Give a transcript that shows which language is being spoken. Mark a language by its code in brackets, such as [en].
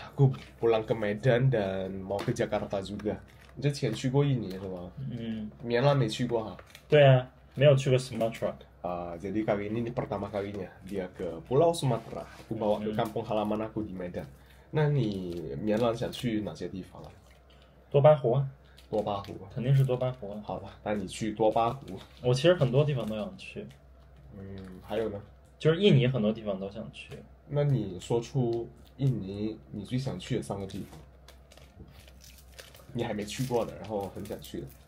[id] Aku pulang ke Medan dan mau ke Jakarta juga. [zh] 你之前去过印尼是吗？棉兰没去过哈。对啊，没有去过 Sumatra。 [id] Jadi kali ini pertama kalinya dia ke Pulau Sumatera. Aku bawa ke kampung halaman aku di Medan. [zh] 那你棉兰想去哪些地方啊？多巴湖啊，多巴湖。肯定是多巴湖啊。好吧，那你去多巴湖。我其实很多地方都想去，还有呢？就是印尼很多地方都想去。那你说出印尼你最想去的3个地方，你还没去过的，然后很想去的。